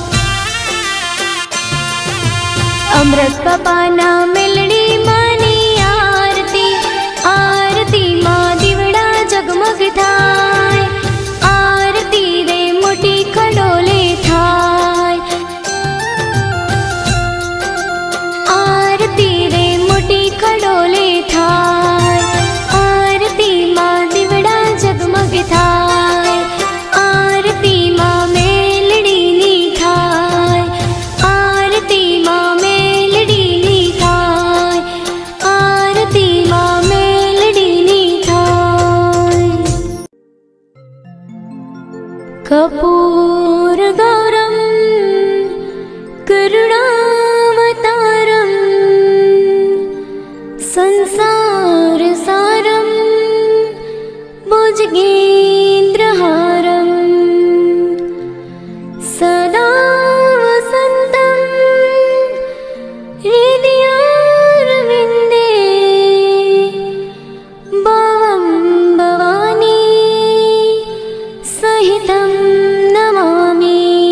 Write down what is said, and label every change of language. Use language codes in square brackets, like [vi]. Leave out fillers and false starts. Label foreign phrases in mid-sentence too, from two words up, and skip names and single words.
[gu] અમૃત બાપાના મેલડીમાંની આરતી, આરતીમાં દીવડા જગમગ થાય। આરતી રે મોટી ખડોલે થાય, આરતી રે મોટી ખડોલે થાય। આરતીમાં દીવડા જગમગ થાય, આરતીમાં મેલડીની થાય। આરતીમાં મેલડીની થાય, આરતીમાં મેલડીની થાય। [sa] कर्पूर गौरम करुणावतारम, संसार सारम भुजगेन्द्रहारम, सदा वसन्तं हृदयारविन्दे, भवं भवानी सहितं नमामि।